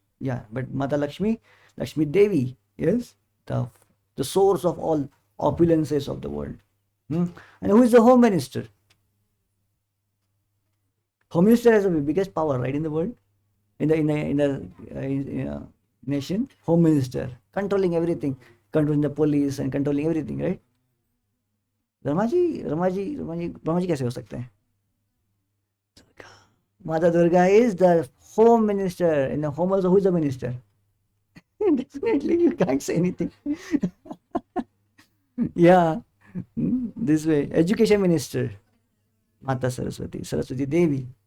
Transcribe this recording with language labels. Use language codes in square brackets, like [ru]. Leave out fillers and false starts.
[en] Yeah, but Mother Lakshmi, Lakshmi Devi, is the source of all opulences of the world. And who is the home minister? Home minister has the biggest power, right, in the world, in the nation. Home minister, controlling everything, controlling the police and controlling everything, right? [hi] Brahma ji कैसे हो सकते हैं? [en] Mother Durga is the home minister. In the home also, who is the minister? Definitely, you can't say anything. Yeah, this way. Education minister, Mata Saraswati Devi.